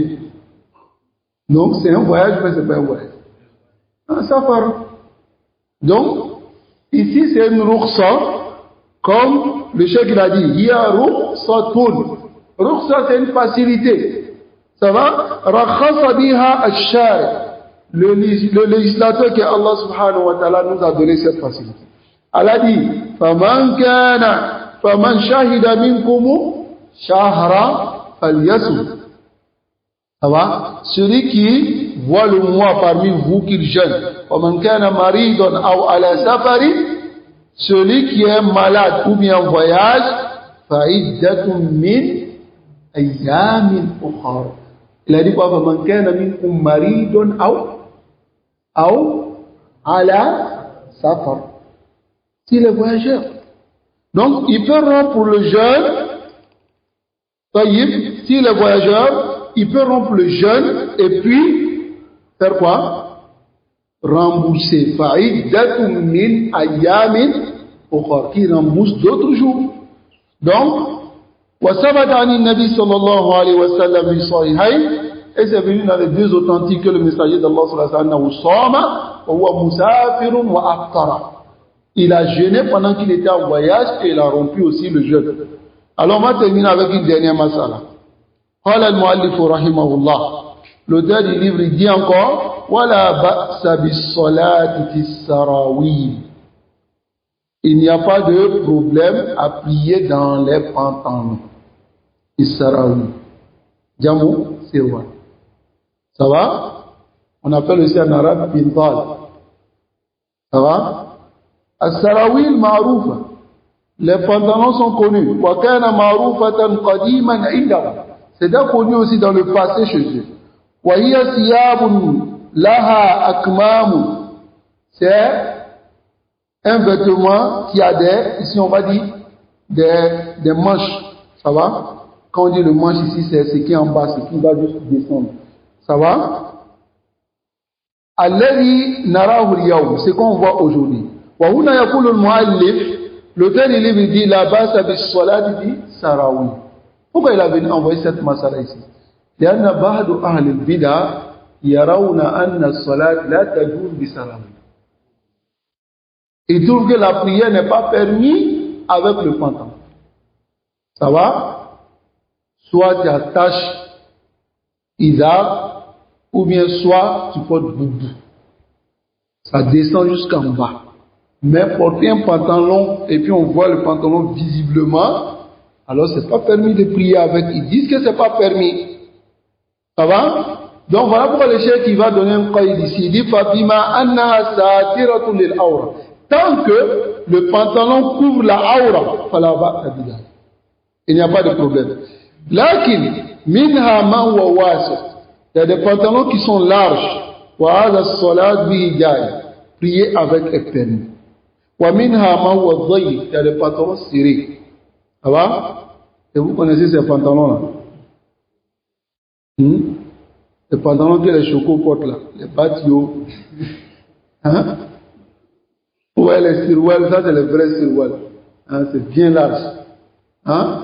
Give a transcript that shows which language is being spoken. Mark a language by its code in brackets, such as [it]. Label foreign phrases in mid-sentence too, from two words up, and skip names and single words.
[fr] Donc, c'est un voyage, mais ce n'est pas un voyage. Un safari. Donc, ici, c'est une rukhsa, comme le cheikh il a dit, il y a rukhsatun. Rukhsa, c'est une facilité. Ça va? [ar] رخص بها الشارع. [fr] Le législateur que Allah [ar] subhanahu wa ta'ala [fr] nous a donné cette facilité. Elle a dit, [ar] فمن شهد منكم الشهر فليصمه. [fr] Ça va? Celui qui voit le mois parmi vous qu'il jeûne. [ar] فمن كان مريضا أو على سفر. [fr] Celui qui est malade ou bien en voyage, [ar] فعدة من أيام أخر. [fr] Il a dit quoi? [ar] فمن كان منكم مريضا أو على سفر. [fr] S'il est voyageur. Donc, il peut rompre le jeûne. S'il est voyageur, il peut rompre le jeûne et puis faire quoi? Rembourser. [ar] فعدة من أيام أخر. [fr] Qui rembourse d'autres jours. Donc, [ar] وثبت عن النبي صلى الله عليه وسلم في صحيحين. [fr] Et c'est venu dans les deux authentiques que le messager d'Allah [ar] sallallahu alayhi wa sallam, [fr] il a jeûné pendant qu'il était en voyage et il a rompu aussi le jeûne. Alors on va terminer avec une dernière masala. [ar] قال المؤلف رحمه الله. [fr] L'auteur du livre il dit encore [ar] ولا بأس بالصلاة في السراويل. [fr] Il n'y a pas de problème à prier dans les pantalons. [ar] السراويل جمع سروال. [fr] Ça va? On appelle aussi en arabe pintal. Ça va? [ar] السراويل معروفة. [fr] Les pantalons sont connus. [ar] وكانت معروفة قديما عندهم. [fr] C'est déjà connu aussi dans le passé chez eux. [ar] وهي ثياب لها أكمام. [fr] C'est un vêtement qui a ici on va dire, des manches. Ça va? Quand on dit le manche ici, c'est ce qui est en bas, ce qui va juste descendre. Ça va? [ar] الذي نراه اليوم, [fr] c'est qu'on voit aujourd'hui. [ar] وهنا يقول المؤلف, [fr] l'auteur du livre dit [ar] لا بأس بالصلاة بسراويل. [fr] Pourquoi il a venu envoyer cette masala ici? [ar] لأن بعض أهل البدع يرون أن الصلاة لا تجوز بسراويل. [fr] Ils trouvent que la prière n'est pas permise avec le pantalon. Ça va? Soit tu attaches Isaac, ou bien soit tu portes boubou. Ça descend jusqu'en bas. Mais porter un pantalon et puis on voit le pantalon visiblement, alors c'est pas permis de prier avec. Ils disent que c'est pas permis. Ça va? Donc voilà pourquoi le cheikh qui va donner un qaïd ici. Il dit [ar] فبما أنها ساترة للعورة. [fr] Tant que le pantalon couvre la aura, [ar] فلا بأس بذلك. [fr] Il n'y a pas de problème. [ar] لكن منها ما هو واسع'. [fr] Il y a des pantalons qui sont larges. [ar] وهذا الصلاة به جائز. [fr] Prier avec est permis. [ar] ومنها ما هو ضيق. [fr] Il y a des pantalons serrés. Ça va? Et vous connaissez ces pantalons-là? Les pantalons que les chocos portent là, les batios. Hein? Ouais, les sirwal, ça c'est les vrais sirwal. Hein? C'est bien large. Hein?